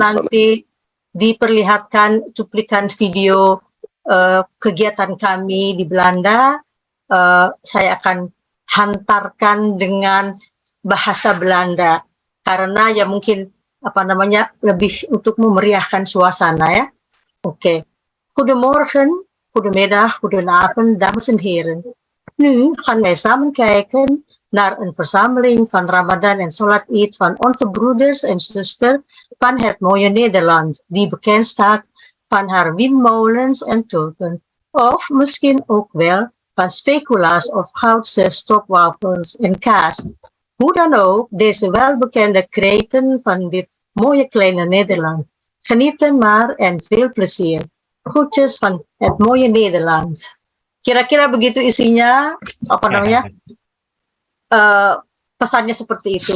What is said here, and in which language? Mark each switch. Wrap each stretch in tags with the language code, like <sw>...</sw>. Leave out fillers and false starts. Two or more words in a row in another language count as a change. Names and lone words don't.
<id>nanti diperlihatkan cuplikan video kegiatan kami di Belanda, saya akan hantarkan dengan bahasa Belanda karena ya mungkin apa namanya lebih untuk memeriahkan suasana ya. Oké.</id> <nl>Goedemorgen, goedemiddag, goedenavond, dames en heren. Nu gaan wij samen kijken naar een verzameling van Ramadan en Salat Eid van onze broeders en zusters van het mooie Nederland, die bekend staat van haar windmolens en tulpen. Of misschien ook wel van speculaas of goudse stropwafels en kaas. Hoe dan ook, deze welbekende kreten van dit mooie kleine Nederland. Genieten maar en veel plezier. Groetjes van het mooie Nederland.</nl> <id>Kira-kira begitu isinya, apa namanya? Pesannya seperti itu.</id>